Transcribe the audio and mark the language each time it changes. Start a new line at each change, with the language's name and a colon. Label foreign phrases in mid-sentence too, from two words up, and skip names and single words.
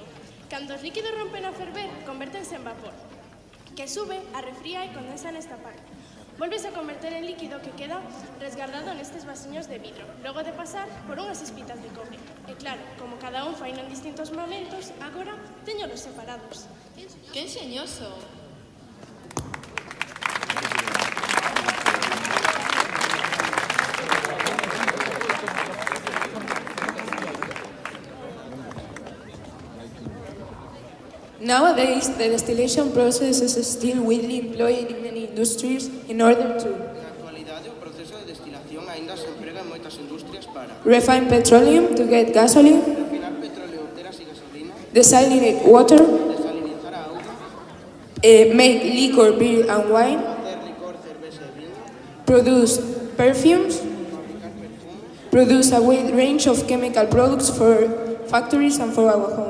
Galician: Cando os líquidos rompen a ferver, convértense en vapor, que sube, arrefría e condensa nesta parte. Volves a converter en líquido que queda resguardado nestes vasiños de vidro, logo de pasar por unhas espitas de cobre. E claro, como cada un faino en distintos momentos, agora teñolos separados. Que enxeñoso!
English: Nowadays, the distillation process is still widely employed in many industries in order to
Galician: Na actualidade, o proceso de destilación aínda se emprega en moitas industrias para
English: refine petroleum to get gasoline,
Galician: refinar petróleo, teras e gasolina,
English: desalinate water,
Galician: desalinizar a auga,
English: make liquor, beer and wine,
Galician: facer licor, cerveza e viño,
English: produce perfumes,
Galician: fabricar perfumes,
English: produce a wide range of chemical products for factories and for our home.